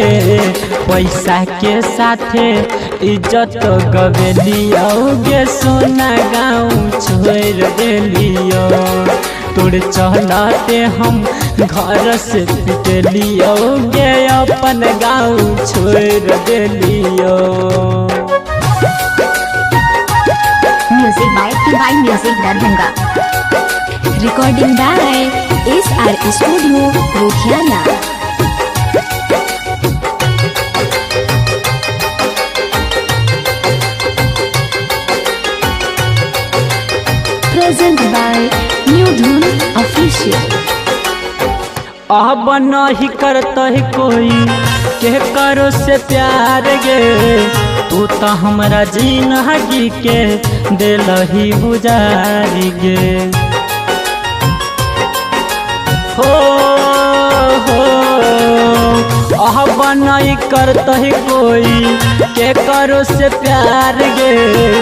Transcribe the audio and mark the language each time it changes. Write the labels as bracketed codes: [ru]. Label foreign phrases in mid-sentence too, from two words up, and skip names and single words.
[mai] पैसा के साथे इज्जत गवेलियो गे सोना गाँव छोड़ देलियो। तोड़ चलते हम घर से पिटलियो गे अपन गाँव छोड़ देलियो। [en] Music by TY Music Darbhanga. Recording by SR Studio, Ludhiana. Present by New Dhoom Official. [mai] अब नहीं करता है कोई के करो से प्यार गे। तू तो हमरा जिंदगी के दिल ही गुजारी गे। हो अब नहीं करता है कोई के करो से प्यार गे।